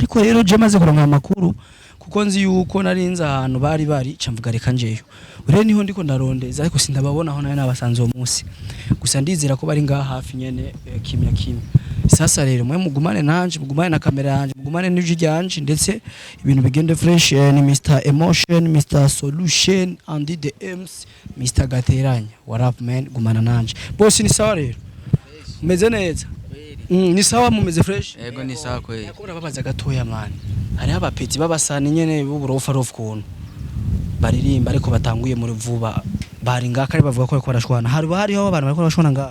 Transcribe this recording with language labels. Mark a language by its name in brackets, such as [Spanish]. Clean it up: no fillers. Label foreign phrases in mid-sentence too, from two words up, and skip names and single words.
[Rundi] Ariko rero je maze kuronka amakuru kuko nzi yuko narinze ahantu bari camvuga reka njeyo ure niho ndiko ndarondeza ariko sindababona aho nayo nabasanze uwo munsi gusa ndizera ko bari ngaha hafi nyene kimya. Sasa rero mwe mugumane nanje mugumane na kamera yanje mugumane n'ijwi ryanje ndetse ibintu bigende fresh. Ni Mr Emotion, Mr Solution and the M's, Mr Gateranya. [English] What up man, [Rundi] gumana nanje boss. Ni sawa rero meze neza? Ni sawa mumeze fresh? Yego ni sawa kweli. Yakora babaza gatoya man, hari abapeti babasani nyene b'uburofa kuntu baririmba ariko batanguye muri vuba bari ngaka ari bavuga ko barashwana. Hariho abantu bariko barashwana ngaka